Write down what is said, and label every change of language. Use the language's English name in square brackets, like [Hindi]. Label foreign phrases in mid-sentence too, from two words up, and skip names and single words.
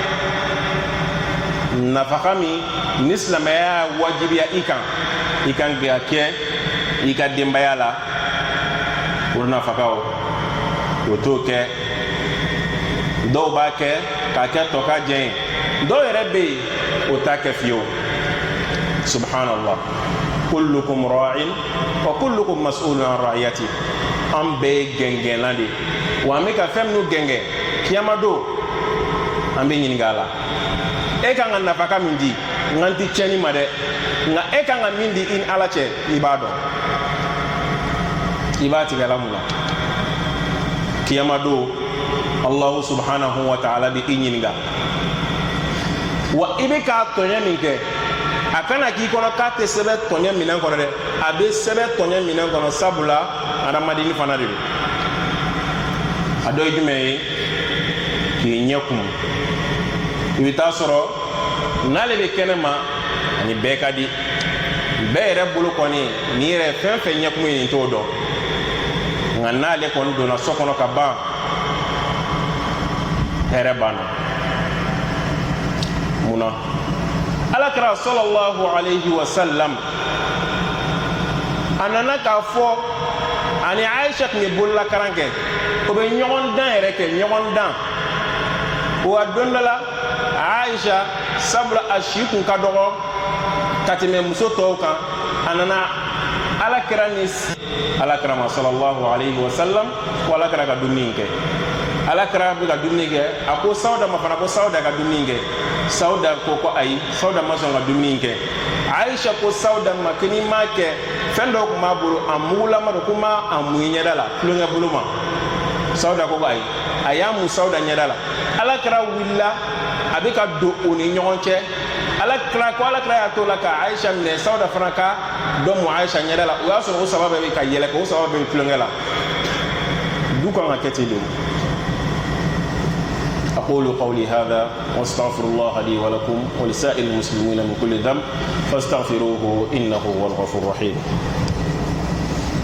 [Bambara] nafaka min ni silamɛya y'a wajibiya i kan ka kɛ i ka denbaya la o nafakaw o t'o kɛ dɔw b'a kɛ k'a kɛ tɔ ka jɛn ye dɔw yɛrɛ bɛ yen o t'a kɛ fiyewu [Arabic] سبحان الله كلكم راع وكلكم مسؤول عن رعيته [Bambara] an bɛɛ ye gɛngɛnlan de wa an bɛ ka fɛn minnu gɛngɛn kiyama don an bɛ ɲininka a la e kan ka nafaka min di nka n ti tiɲɛni ma dɛ nka e kan ka min di i ni ala cɛ i b'a dɔn i b'a tigɛ la mun na kiyama don [Arabic] الله سبحانه وتعالى [Bambara] bɛ i ɲininka wa i bɛ k'a tɔɲɛ min kɛ a kana k'i kɔnɔ k'a tɛ sɛbɛn tɔɲɛ minɛn kɔnɔ dɛ a bɛ sɛbɛn tɔɲɛ minɛn kɔnɔ sabula adamadenni fana de don a dɔ ye jumɛn ye k'i ɲɛ kumu i bɛ taa sɔrɔ n'ale bɛ kɛnɛ ma ani bɛɛ ka di bɛɛ yɛrɛ bolo kɔni ni yɛrɛ fɛn fɛn ɲɛkumu ye nin t'o dɔn nka n'ale kɔni donna so kɔnɔ ka ban hɛrɛ banna munna alakira [Arabic] صلى الله عليه وسلم [Bambara] a nana k'a fɔ ani Aisha tun ye bololakaran kɛ o bɛ ɲɔgɔn dan yɛrɛ kɛ ɲɔgɔn dan wa don dɔ la Aisha sabula a si kun ka dɔgɔ ka tɛmɛ muso tɔw kan a nana alakira ni alakira ma [Arabic] صلى الله عليه وسلم [Bambara] ko alakira ka dumuni kɛ alakira bɛ ka dumuni kɛ a ko Sawuda ma fana ko Sawuda ka dumuni kɛ Sawuda ko ayi Sawuda ma sɔn ka dumuni kɛ Aisha ko Sawuda ma ko n'i m'a kɛ fɛn dɔw tun b'a bolo a mugulama don ko ma a mun i ɲɛda la tulonkɛ bolo ma Sawuda ko ayi a y'a mun Sawuda ɲɛda la alakira wulila a bɛ ka don o ni ɲɔgɔn cɛ alakira y'a to la ka Aisha minɛ Sawuda fana ka dɔ mun Aisha ɲɛda la o y'a sɔrɔ o saba bɛɛ bɛ ka yɛlɛ o saba bɛɛ bɛ tulonkɛ la du kan ka kɛ ten de [Arabic] أقول قولي هذا واستغفر الله لي ولكم ولسائر المسلمين من كل ذنب فاستغفروه إنه هو الغفور الرحيم